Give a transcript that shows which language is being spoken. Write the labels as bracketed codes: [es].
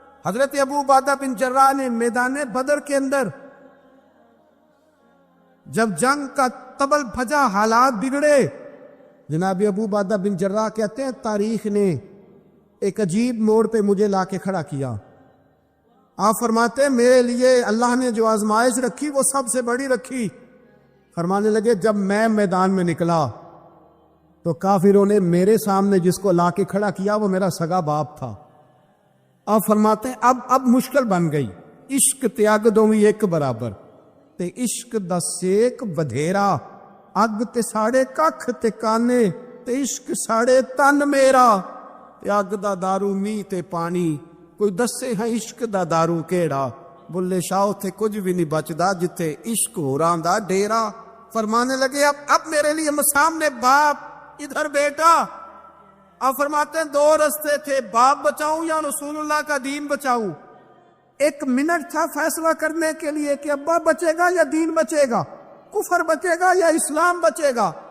[ur] حضرت ابو عبیدہ بن جراح نے میدان بدر کے اندر جب جنگ کا تبل بھجا, حالات بگڑے, جناب ابو عبیدہ بن جراح کہتے ہیں تاریخ نے ایک عجیب موڑ پہ مجھے لا کے کھڑا کیا. آپ فرماتے ہیں میرے لیے اللہ نے جو آزمائش رکھی وہ سب سے بڑی رکھی. فرمانے لگے جب میں میدان میں نکلا تو کافروں نے میرے سامنے جس کو لا کے کھڑا کیا وہ میرا سگا باپ تھا. آپ فرماتے ہیں اب مشکل بن گئی. [pa] عشق تیاگ دوویں ایک برابر, تے عشق دا سیک بدھیرا, اگ تے ساڑے ککھ تے کانے, تے عشق ساڑے تن میرا, تے اگ دا دارو می تے پانی, کوئی دسے ہیں عشق دا دارو کیڑا, بلے شاہ تھے کچھ بھی نہیں بچدا جتھے عشق ہو رہا دا ڈیرا. [ur] فرمانے لگے اب میرے لیے سامنے باپ ادھر بیٹا. اب فرماتے ہیں دو رستے تھے, باپ بچاؤں یا رسول اللہ کا دین بچاؤں. ایک منٹ تھا فیصلہ کرنے کے لیے کہ ابا بچے گا یا دین بچے گا, کفر بچے گا یا اسلام بچے گا.